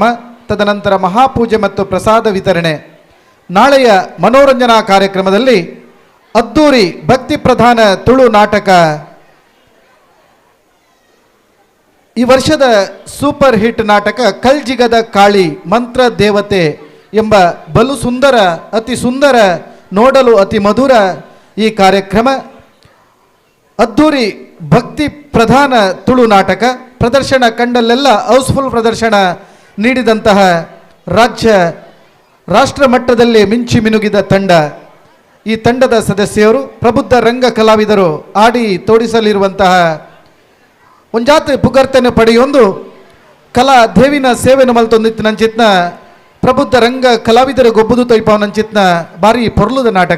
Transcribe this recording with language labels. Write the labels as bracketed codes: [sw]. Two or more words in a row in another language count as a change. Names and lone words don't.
[kn] ತದನಂತರ ಮಹಾಪೂಜೆ ಮತ್ತು ಪ್ರಸಾದ ವಿತರಣೆ. ನಾಳೆಯ ಮನೋರಂಜನಾ ಕಾರ್ಯಕ್ರಮದಲ್ಲಿ ಅದ್ದೂರಿ ಭಕ್ತಿ ಪ್ರಧಾನ ತುಳು ನಾಟಕ, ಈ ವರ್ಷದ ಸೂಪರ್ ಹಿಟ್ ನಾಟಕ ಕಲ್ಜಿಗದ ಕಾಳಿ ಮಂತ್ರ ದೇವತೆ ಎಂಬ ಬಲು ಸುಂದರ, ಅತಿ ಸುಂದರ, ನೋಡಲು ಅತಿ ಮಧುರ ಈ ಕಾರ್ಯಕ್ರಮ. ಅದ್ದೂರಿ ಭಕ್ತಿ ಪ್ರಧಾನ ತುಳು ನಾಟಕ ಪ್ರದರ್ಶನ ಕಂಡಲ್ಲೆಲ್ಲ ಹೌಸ್ಫುಲ್ ಪ್ರದರ್ಶನ ನೀಡಿದಂತಹ ರಾಷ್ಟ್ರ ಮಟ್ಟದಲ್ಲಿ ಮಿಂಚಿ ಮಿನುಗಿದ ತಂಡ. ಈ ತಂಡದ ಸದಸ್ಯರು ಪ್ರಬುದ್ಧ ರಂಗ ಕಲಾವಿದರು ಆಡಿ ತೋಡಿಸಲಿರುವಂತಹ [tcy] ಒಂಜಾತ್ ಪುಗರ್ತನೆ ಪಡೆಯೊಂದು ಕಲಾ ದೇವಿನ ಸೇವೆನ ಮಲ್ತೊಂದಿತ್ತು ನಂಚಿತ್ನ ಪ್ರಬುದ್ಧ ರಂಗ ಕಲಾವಿದರು ಗೊಬ್ಬುದು ತೈಪಾವ್ ನಂಚಿತ್ನ ಭಾರಿ ಪೊರ್ಲುದ ನಾಟಕ.